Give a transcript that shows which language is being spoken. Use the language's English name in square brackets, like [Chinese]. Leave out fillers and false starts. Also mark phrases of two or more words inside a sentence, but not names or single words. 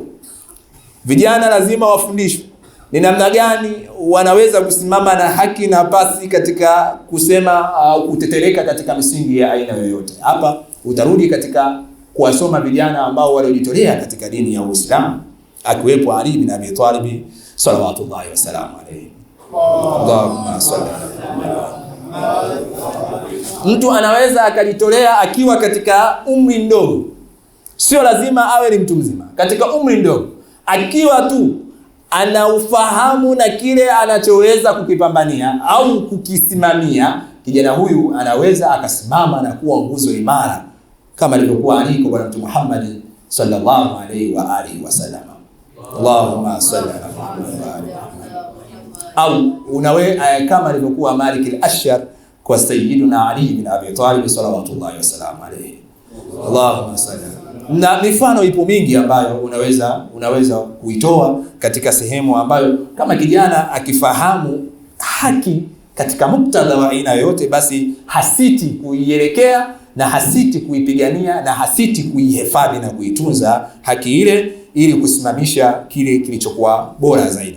[Swahili] Vijana lazima wafundishwe ni namna gani wanaweza kusimama na haki na pasi katika kusema au kutetereka katika misingi ya aina yoyote. Hapa utarudi katika kuwasoma vijana ambao waliojitolea katika dini ya Uislamu, akiwepo Ali bin Abi Talib [Arabic] صلوات الله وسلامه عليه. اللهم صل على محمد. [Swahili] Mtu anaweza akajitolea akiwa katika umri mdogo, sio lazima awe ni mtu mzima. Katika umri mdogo, akiwa tu ana ufahamu na kile anachoweza kukipambania au kukisimamia, kijana huyu anaweza akasimama na kuwa nguzo imara kama alivyokuwa Ali kwa Bwana Mtume Muhammad [Arabic] صلى الله عليه وآله وسلم. اللهم صل على محمد وآل محمد. [Swahili] Au kama alivyokuwa Malik al-Ashar kwa Sayyiduna Ali bin Abi Talib [Arabic] صلى الله وسلم عليه. اللهم صل. [Swahili] Na mifano ipo mingi ambayo unaweza kuitoa katika sehemu ambayo kama kijana akifahamu haki katika muktadha wa aina yote, basi hasiti kuielekea na hasiti kuipigania na hasiti kuihifadhi na kuitunza haki ile, ili kusimamisha kile kilichokuwa bora zaidi.